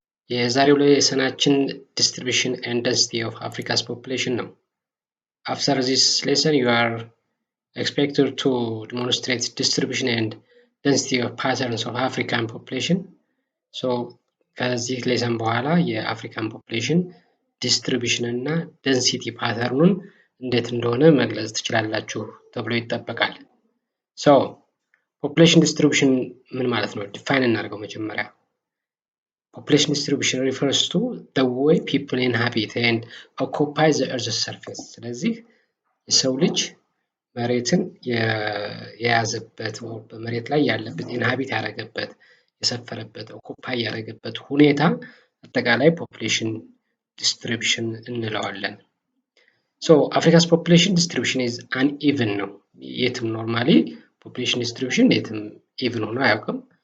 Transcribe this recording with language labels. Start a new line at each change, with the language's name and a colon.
Amharic: የዛሬው ሌሰናችን
English: distribution and density of Africa's population
Amharic: ነው።
English: After this lesson you are expected to demonstrate distribution and density of patterns of African population.
Amharic: So ከዚህ ሌሰን በኋላ የአፍሪካን ፖፑሌሽን ዲስትሪቢዩሽን እና ደንሲቲ ፓተርኑን እንዴት እንደሆነ መግለጽ ትችላላችሁ ተብሎ ይጠበቃል። So population distribution ምን ማለት ነው? ዲፋይን እናድርገው መጀመሪያ።
English: Population distribution refers to the way people inhabit and occupy the earth's surface.
Amharic: ስለዚህ የሰው ልጅ መሬትን የያዘበት በመሬት ላይ ያለበት ኢንሃቢት ያደረገበት የሰፈረበት ኦኩፓይ ያደረገበት ሁኔታ አጠቃላይ population distribution እንለዋለን።
English: So Africa's population distribution is uneven
Amharic: ነው። የትም ኖርማሊ population distribution የትም even ሆኖ አያውቅም።